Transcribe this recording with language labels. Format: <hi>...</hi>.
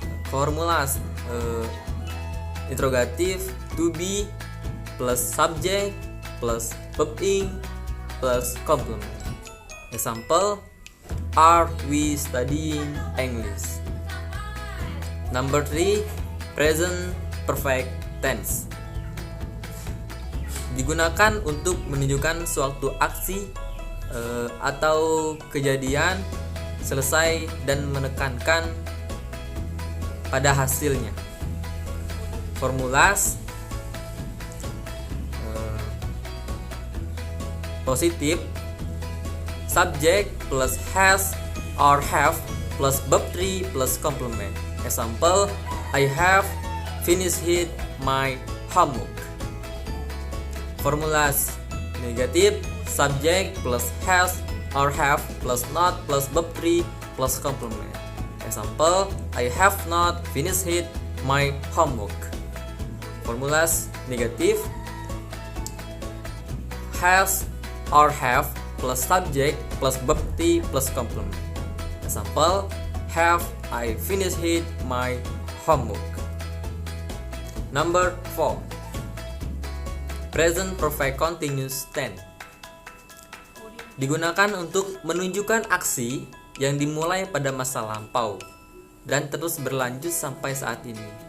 <en>Formulas interrogatif, to be plus subject plus verb ing plus complement. Example, are we studying English? Number 3, present perfect tense.</en> <id>Digunakan untuk menunjukkan suatu aksi atau kejadian selesai dan menekankan pada hasilnya.</id> <en>Formulas positif, subject plus has or have plus verb 3 plus complement. Example, I have finished my homework. Formulas negatif, subject plus has or have plus not plus verb 3 plus complement. Example, I have not finished my homework. Formulas negatif, has or have plus subject plus verb 3 plus complement. Example, have I finished my homework. Number 4, present perfect continuous tense.</en> <id>Digunakan untuk menunjukkan aksi yang dimulai pada masa lampau dan terus berlanjut sampai saat ini.</id>